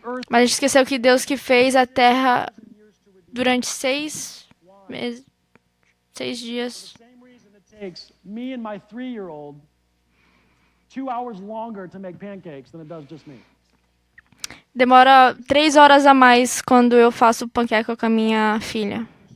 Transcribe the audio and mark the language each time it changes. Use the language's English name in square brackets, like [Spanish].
[Portuguese] Mas a gente esqueceu que Deus que fez a Terra durante 6 dias. [English] Me and my 3-year-old 2 hours longer to make pancakes than it does just me. [Portuguese] Demora 3 horas a mais quando eu faço panqueca com a minha filha.